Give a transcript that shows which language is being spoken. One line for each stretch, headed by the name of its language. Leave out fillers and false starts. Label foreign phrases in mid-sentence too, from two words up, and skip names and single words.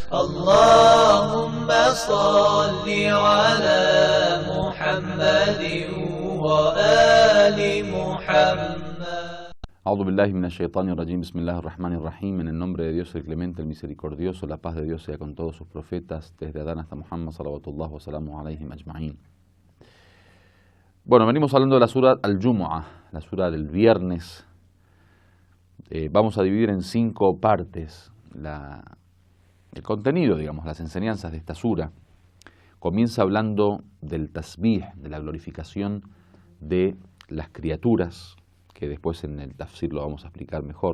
Arabic: اللهم صل على محمد وآل محمد. أعوذ بالله من الشيطان الرجيم. بسم الله الرحمن الرحيم.
Spanish: En el nombre de Dios el clemente, el misericordioso, la paz de Dios sea con todos sus profetas, desde Adán hasta Muhammad,
Arabic: صلوات الله وسلامه عليهم أجمعين.
Spanish: Bueno, venimos hablando de la sura Al-Jumu'ah, la sura del viernes. Vamos a dividir en 5 partes el contenido, digamos, las enseñanzas de esta sura. Comienza hablando del tasbih, de la glorificación de las criaturas, que después en el tafsir lo vamos a explicar mejor.